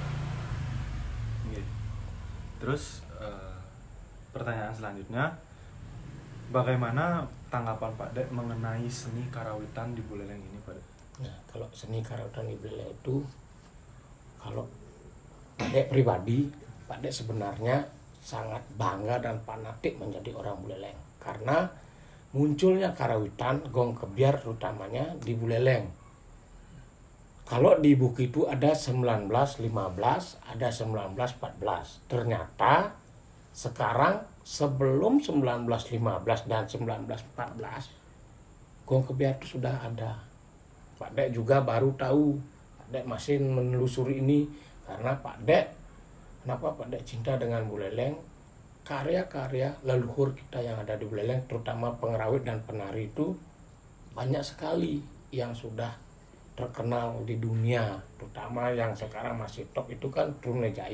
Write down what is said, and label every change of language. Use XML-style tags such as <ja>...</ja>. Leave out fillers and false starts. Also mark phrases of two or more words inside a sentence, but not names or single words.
<id>Terus pertanyaan selanjutnya, bagaimana tanggapan Pak Dek mengenai seni karawitan di Buleleng ini, Pak Dek? Nah, kalau seni karawitan di Buleleng itu, kalau Pak Dek pribadi, Pak Dek sebenarnya sangat bangga dan fanatik menjadi orang Buleleng karena munculnya karawitan gong kebiar terutamanya di Buleleng. Kalau di buku itu ada 1915, ada 1914. Ternyata sekarang sebelum 1915 dan 1914 gong kebiar itu sudah ada. Pak Dek juga baru tahu. Pak Dek masih menelusuri ini karena Pak Dek, kenapa Pak Dek cinta dengan Buleleng? Karya-karya leluhur kita yang ada di Buleleng, terutama pengerawit dan penari itu banyak sekali yang sudah terkenal di dunia, terutama yang sekarang masih top itu kan Trunajaya.</id>